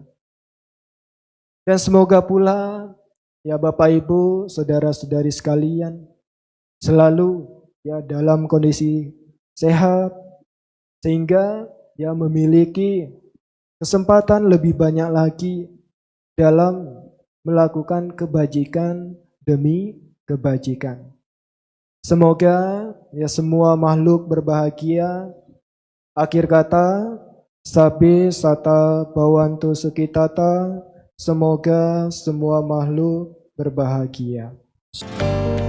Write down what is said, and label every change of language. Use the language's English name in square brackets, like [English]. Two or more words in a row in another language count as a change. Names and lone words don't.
[Indonesian] Dan semoga pula ya Bapak Ibu, saudara-saudari sekalian selalu ya dalam kondisi sehat sehingga ya memiliki kesempatan lebih banyak lagi dalam melakukan kebajikan demi kebajikan. Semoga ya semua makhluk berbahagia. Akhir kata, [Pali] sabbe sata bhavantu sukhitata. [Indonesian] Semoga semua makhluk berbahagia.